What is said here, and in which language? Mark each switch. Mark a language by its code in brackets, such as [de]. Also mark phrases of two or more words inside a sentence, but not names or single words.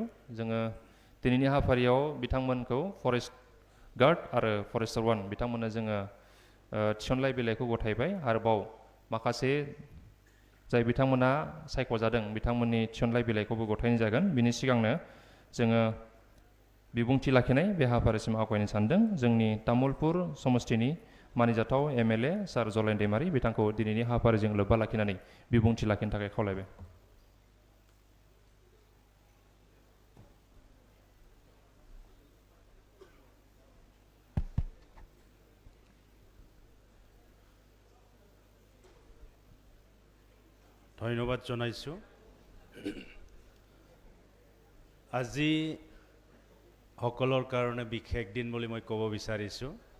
[brx] जोङो दिनैनि हाबाफारियाव बिथांमोनखौ [en] forest guard [brx] आरो फरेस्टार 1 बिथांमोननो जोङो थिसनलाइ बिलाइखौ गथायबाय आरोबाव माखासे जाय बिथांमोना सायख'जादों बिथांमोननि थिसनलाइ बिलाइखौबो गथायनाय जागोन बिनि सिगांनो जोङो बिबुंथि लाखिनाय बे हाबाफारिसिम आवगायनो सानदों जोंनि तामुलपुर समस्तिनि मानिजाथाव MLA सार जलेन दैमारि बिथांखौ दिनैनि हाबाफारिजों लोब्बा लाखिनानै बिबुंथि लाखिनो थाखाय खावलायबाय [as] ধন্যবাদ জনাইছোঁ আজি সকলৰ কাৰণে বিশেষ দিন বুলি মই ক'ব বিচাৰিছোঁ